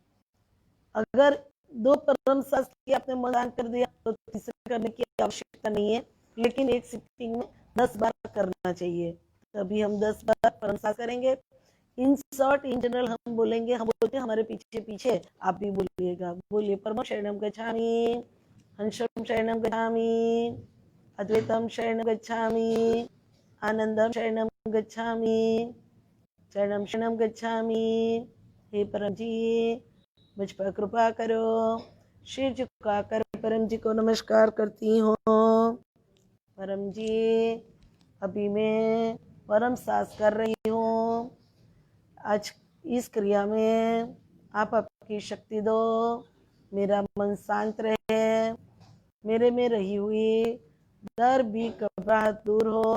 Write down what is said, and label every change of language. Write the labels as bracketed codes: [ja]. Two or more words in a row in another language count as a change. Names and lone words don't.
[hi] अगर दो परम सांस की आपने मन कर दिया तो तीसरे करने की आवश्यकता नहीं है, लेकिन एक सिटिंग में 10 बार करना चाहिए। तभी हम 10 बार परम सांस करेंगे। [en] in short, in general [hi] हम बोलेंगे, हम बोलते हैं हमारे पीछे पीछे आप भी बोलिएगा। [pi] बोलिए, परम शरणम गच्छामि, हंसम शरणम गच्छामि, अद्वैतम शरणम गच्छामि, आनंदम शरणम गच्छामि, शरणम शरणम गच्छामि। [hi] हे परम जी, मुझ पर कृपा करो। सिर झुकाकर परम जी को नमस्कार करती हूँ। परम जी, अभी मैं परम सांस कर रही हूँ। आज इस क्रिया में आप आपकी शक्ति दो, मेरा मन शांत रहे, मेरे में रही हुई डर भी घबराहट दूर हो।